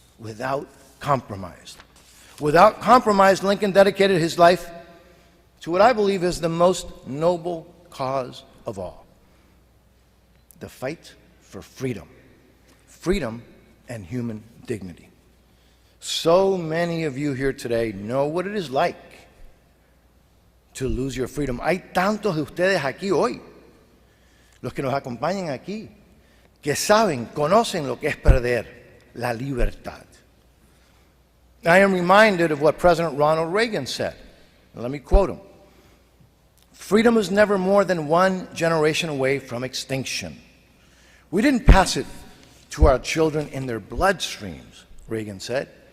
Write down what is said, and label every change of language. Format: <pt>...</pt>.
<en>Without compromise. Without compromise, Lincoln dedicated his life to what I believe is the most noble cause of all. The fight for freedom. Freedom and human dignity. So many of you here today know what it is like to lose your freedom.</en> <es>Hay tantos de ustedes aquí hoy, los que nos acompañan aquí, que saben, conocen lo que es perder la libertad.</es> <en>I am reminded of what President Ronald Reagan said. Let me quote him. Freedom is never more than one generation away from extinction. We didn't pass it to our children in their bloodstreams, Reagan said.</en>